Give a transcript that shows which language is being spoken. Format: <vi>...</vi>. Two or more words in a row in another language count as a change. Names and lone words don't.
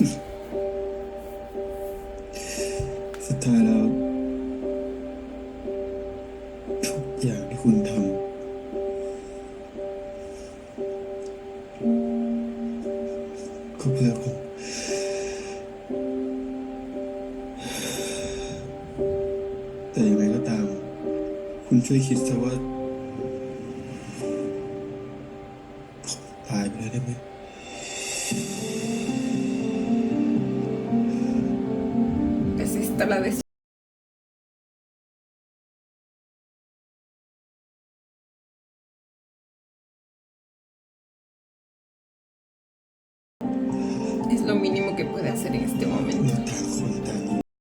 <th>ๆ สุดท้ายแล้ว ทุกอย่างที่คุณทำก็เพื่อผม แต่ยังไงก็ตาม คุณช่วยคิดซะว่าผมตายไปแล้วได้ไหม</th> <es>Es esta la de... Es lo mínimo que puede hacer en este</es> <th>เมื่</th> <es>momento.</es> <th>อต่างคนต่างอยู่</th>